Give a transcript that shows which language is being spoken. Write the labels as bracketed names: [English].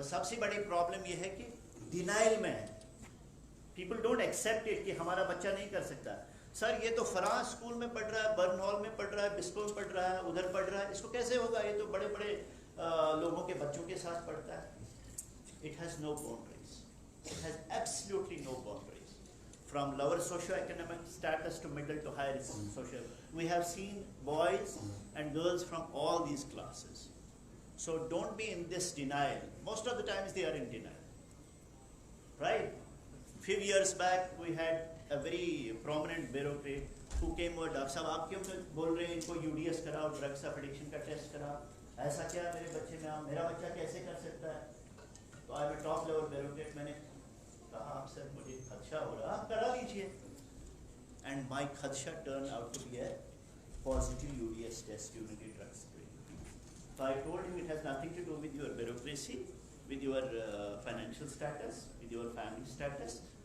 [Hindi] और सबसे बड़ी प्रॉब्लम यह है कि डिनाइल में है, [English] people don't accept it [Hindi] कि हमारा बच्चा नहीं कर सकता। सर ये तो फरां स्कूल में पढ़ रहा है, बर्न हॉल में पढ़ रहा है, बिस्को में पढ़ रहा है, उधर पढ़ रहा है, इसको कैसे होगा? ये तो बड़े बड़े लोगों के बच्चों के साथ पढ़ता है। [English] It has no boundaries, it has absolutely no boundaries. From lower socio-economic status to middle to higher social, we have seen boys and girls from all these classes. So don't be in this denial. Most of the times they are in denial, right? Few years back we had a very prominent bureaucrat who came over, [Hindi] doctor साहब आप क्यों बोल रहे हैं इनको UDS कराओ, drugs of addiction का test कराओ, ऐसा क्या मेरे बच्चे में, मेरा बच्चा कैसे कर सकता है? तो [English] I am top level bureaucrat, [Hindi] मैंने कहा आप सर मुझे खदशा हो रहा, आप करा लीजिए। [English] And my खदशा turn out to be a positive UDS test during the drug screening. So I told you it has nothing to do with your bureaucracy, with your financial status, with your family status.